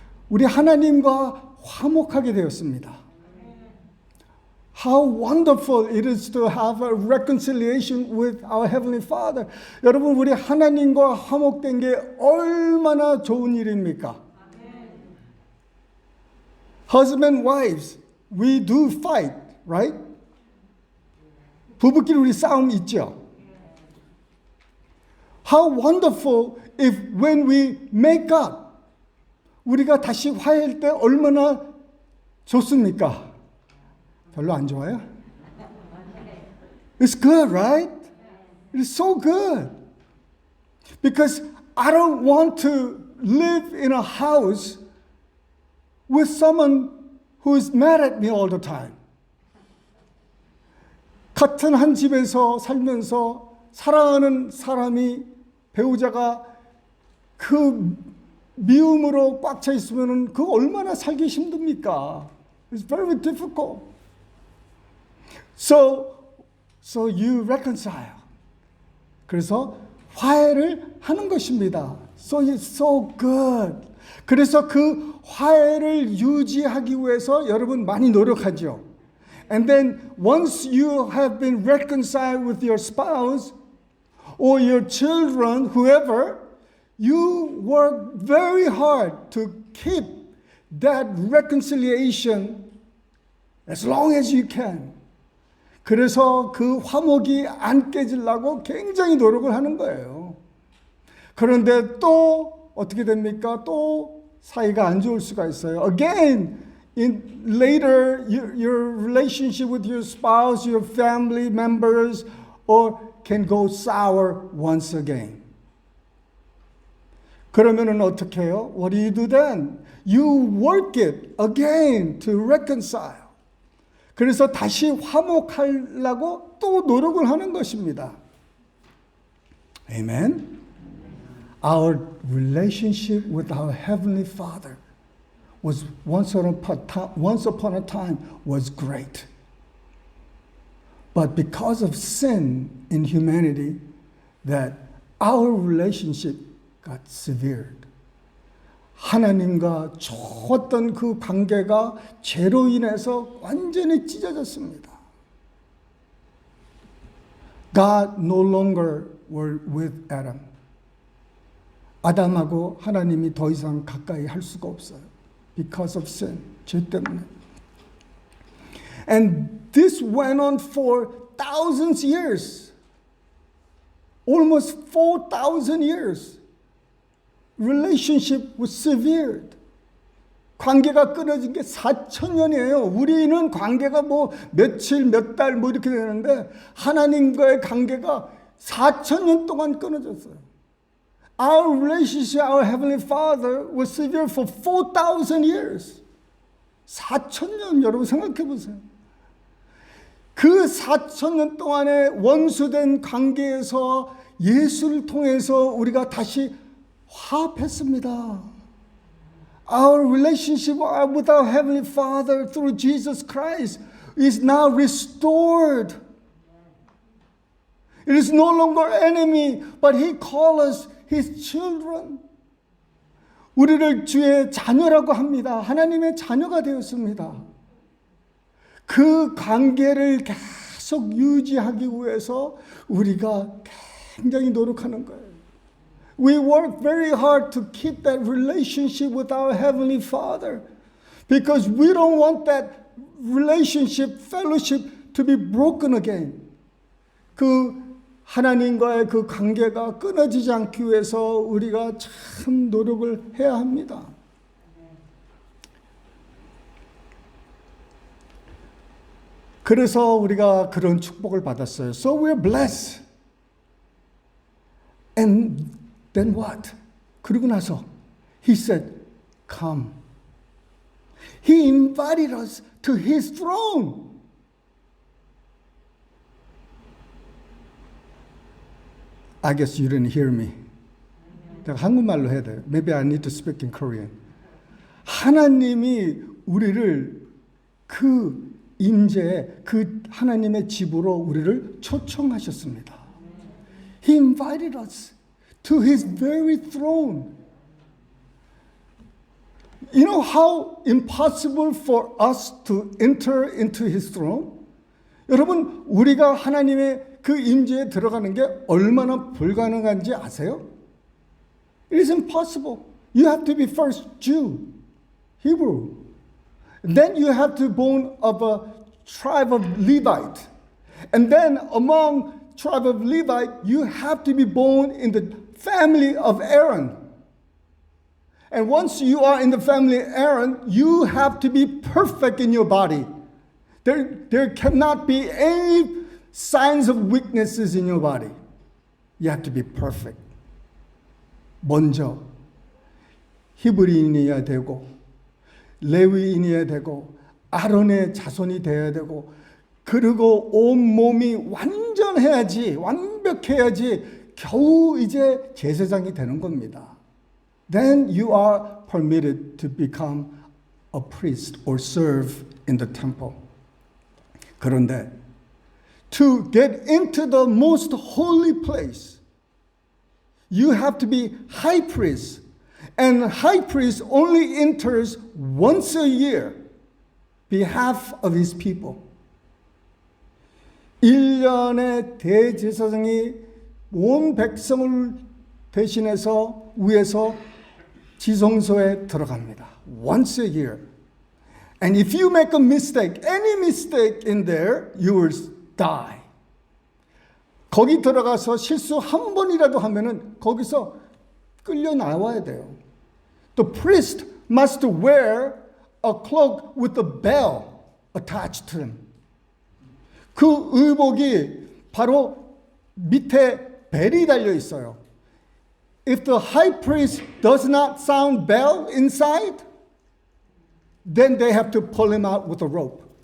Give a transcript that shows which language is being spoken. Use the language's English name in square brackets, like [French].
[Korean] 우리 하나님과 화목하게 되었습니다. [English] How wonderful it is to have a reconciliation with our Heavenly Father. [Korean] 여러분, 우리 하나님과 화목된 게 얼마나 좋은 일입니까? [English] Husband and wives, we do fight, right? [Korean] 부부끼리 우리 싸움 있죠? [English] How wonderful if when we make up, [Korean] 우리가 다시 화해할 때 얼마나 좋습니까? 별로 안 좋아요? [English] It's good, right? It's so good. Because I don't want to live in a house with someone who is mad at me all the time. [Korean] 같은 한 집에서 살면서 사랑하는 사람이, 배우자가 그 미움으로 꽉 차 있으면 그 얼마나 살기 힘듭니까? [English] It's very difficult. So you reconcile. [Korean] 그래서 화해를 하는 것입니다. [English] So it's so good. [Korean] 그래서 그 화해를 유지하기 위해서 여러분 많이 노력하죠. [English] And then once you have been reconciled with your spouse or your children, whoever, you work very hard to keep that reconciliation as long as you can. [Korean] 그래서 그 화목이 안 깨지려고 굉장히 노력을 하는 거예요. 그런데 또 어떻게 됩니까? 또 사이가 안 좋을 수가 있어요. [English] Again, later your relationship with your spouse, your family members, or can go sour once again. [Korean] 그러면은 어떻게 해요? [English] What do you do then? You work it again to reconcile. [Korean] 그래서 다시 화목하려고 또 노력을 하는 것입니다. [English] Amen. Our relationship with our Heavenly Father was once upon a time was great. But because of sin in humanity, that our relationship got severed. [Korean] 하나님과 좋았던 그 관계가 죄로 인해서 완전히 찢어졌습니다. [English] God no longer were with Adam. [Korean] 아담하고 하나님이 더 이상 가까이 할 수가 없어요. [English] Because of sin, [Korean] 죄 때문에. [English] And this went on for thousands of years. Almost 4,000 years. Relationship was severed. [Korean] 관계가 끊어진 게 4,000년이에요. 우리는 관계가 뭐 며칠, 몇 달 뭐 이렇게 되는데 하나님과의 관계가 4,000년 동안 끊어졌어요. [English] Our relationship, our Heavenly Father was severed for 4,000 years. [Korean] 4,000년 여러분 생각해 보세요. 그 4,000년 동안의 원수된 관계에서 예수를 통해서 우리가 다시 화합했습니다. [English] Our relationship with our Heavenly Father through Jesus Christ is now restored. It is no longer enemy, but He calls us His children. [Korean] 우리를 주의 자녀라고 합니다. 하나님의 자녀가 되었습니다. 그 관계를 계속 유지하기 위해서 우리가 굉장히 노력하는 거예요. [English] We work very hard to keep that relationship with our Heavenly Father because we don't want that relationship, fellowship to be broken again. [Korean] 그 하나님과의 그 관계가 끊어지지 않기 위해서 우리가 참 노력을 해야 합니다. 그래서 우리가 그런 축복을 받았어요. [English] So we're blessed. And then what? [Korean] 그러고 나서 [English] He said, come. He invited us to His throne. I guess you didn't hear me. [Korean] 내가 한국말로 해야 돼요. [English] Maybe I need to speak in Korean. [Korean] 하나님이 우리를 그 임재에 그 하나님의 집으로 우리를 초청하셨습니다. [English] He invited us to His very throne. You know how impossible for us to enter into His throne? 여러분, 우리가 하나님의 그 임재에 들어가는 게 얼마나 불가능한지 아세요? It is impossible. You have to be first Jew, Hebrew. Then you have to be born of a tribe of Levite. And then among tribe of Levite, you have to be born in the family of Aaron. And once you are in the family of Aaron, you have to be perfect in your body. There cannot be any signs of weaknesses in your body. You have to be perfect. [Korean] 먼저 히브리인이어야 되고 레위인이어야 되고 아론의 자손이 되어야 되고 그리고 온 몸이 완전해야지, 완벽해야지 겨우 이제 제사장이 되는 겁니다. [English] Then you are permitted to become a priest or serve in the temple. [Korean] 그런데 [English] to get into the most holy place, you have to be high priest. And high priest only enters once a year behalf of his people. [Korean] 1년에 대제사장이 온 백성을 대신해서 위에서 지성소에 들어갑니다. [English] Once a year. And if you make a mistake, any mistake in there, you will die. [Korean] 거기 들어가서 실수 한 번이라도 하면은 거기서 끌려 나와야 돼요. [English] The priest must wear a cloak with a bell attached to him. [Korean] 그 의복이 바로 밑에 벨이 달려 있어요. [English] If the high priest does not sound bell inside, then they have to pull him out with a rope.